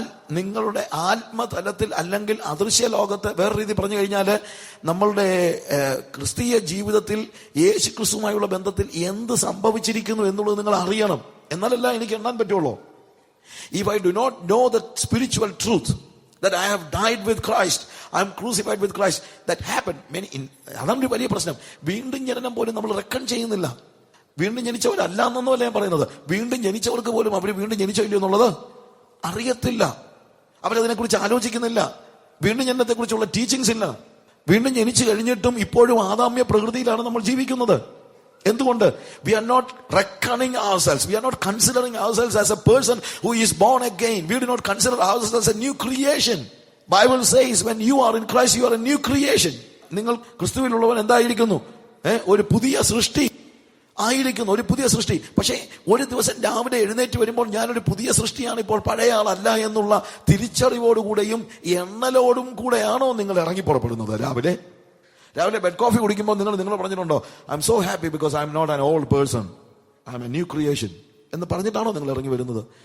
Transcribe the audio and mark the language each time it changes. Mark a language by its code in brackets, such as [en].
[ml] നിങ്ങളുടെ ആത്മതലത്തിൽ, അല്ലെങ്കിൽ അദൃശ്യ ലോകത്ത്, വേറെ രീതി പറഞ്ഞു കഴിഞ്ഞാൽ നമ്മളുടെ ക്രിസ്തീയ ജീവിതത്തിൽ യേശു ക്രിസ്തുവുമായുള്ള ബന്ധത്തിൽ എന്ത് സംഭവിച്ചിരിക്കുന്നു എന്നുള്ളത് നിങ്ങൾ അറിയണം. എന്നാലല്ല എനിക്ക് എണ്ണാൻ പറ്റുള്ളൂ. [en] If I do not know the spiritual truth that I have died with Christ, I am crucified with Christ, that happened [ml] അതാണ് വലിയ പ്രശ്നം. വീണ്ടും ജനനം പോലും നമ്മൾ റെക്കൺ ചെയ്യുന്നില്ല. വീണ്ടും ജനിച്ചവരല്ല എന്നൊന്നുമല്ല ഞാൻ പറയുന്നത്. വീണ്ടും ജനിച്ചവർക്ക് പോലും അവർ വീണ്ടും ജനിച്ചോ ഇല്ലയോ എന്നുള്ളത് അറിയത്തില്ല. അവരതിനെക്കുറിച്ച് ആലോചിക്കുന്നില്ല. വീണ്ടും ജനനത്തെക്കുറിച്ചുള്ള ടീച്ചിങ്സ് ഇല്ല. വീണ്ടും ജനിച്ചു കഴിഞ്ഞിട്ടും ഇപ്പോഴും ആദാമ്യ പ്രകൃതിയിലാണ് നമ്മൾ ജീവിക്കുന്നത്. എന്തുകൊണ്ട്? [en] We are not reckoning ourselves. We are not considering ourselves as a person who is born again. We do not consider ourselves as a new creation. Bible says when you are in Christ, you are a new creation. [ml] നിങ്ങൾ ക്രിസ്തുവിലുള്ളവൻ എന്തായിരിക്കുന്നു? ഒരു പുതിയ സൃഷ്ടി. ആയിരിക്കുന്നു, ഒരു പുതിയ സൃഷ്ടി. പക്ഷേ ഒരു ദിവസം രാവിലെ എഴുന്നേറ്റ് വരുമ്പോൾ ഞാനൊരു പുതിയ സൃഷ്ടിയാണ്, ഇപ്പോൾ പഴയ ആളല്ല എന്നുള്ള തിരിച്ചറിവോടുകൂടെയും എണ്ണലോടും കൂടെയാണോ നിങ്ങൾ ഇറങ്ങി പുറപ്പെടുന്നത്? രാവിലെ ബെഡ് കോഫി കുടിക്കുമ്പോൾ നിങ്ങൾ പറഞ്ഞിട്ടുണ്ടോ, [en] I'm so happy because I'm not an old person, I'm a new creation [ml] എന്ന് പറഞ്ഞിട്ടാണോ നിങ്ങൾ ഇറങ്ങി വരുന്നത്?